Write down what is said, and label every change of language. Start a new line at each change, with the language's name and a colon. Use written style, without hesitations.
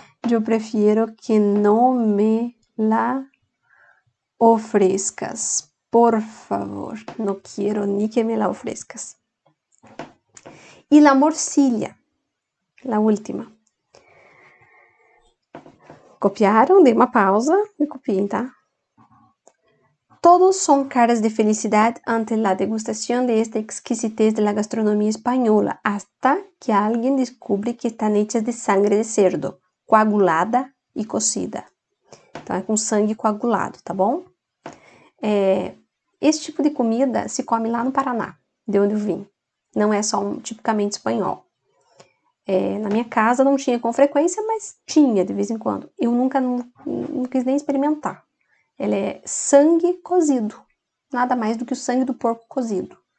Portuguese: Eu prefiro que não me
Spanish: la ofrezcas.
Portuguese: Por favor, não quero nem que me
Spanish: la ofrezcas. E la morcilla, la última.
Portuguese: Copiaram? Dei uma pausa e copiem, tá?
Spanish: Todos son caras de felicidad ante la degustación de esta exquisitez de la gastronomía española, hasta que alguien descubre que están hechas de sangre de cerdo, coagulada e cocida.
Portuguese: Então, é com sangue coagulado, tá bom? Esse tipo de comida se come lá no Paraná, de onde eu vim. Não é só tipicamente espanhol. Na minha casa não tinha com frequência, mas tinha de vez em quando. Eu nunca quis nem experimentar. Ele é sangue cozido, nada mais do que o sangue do porco cozido.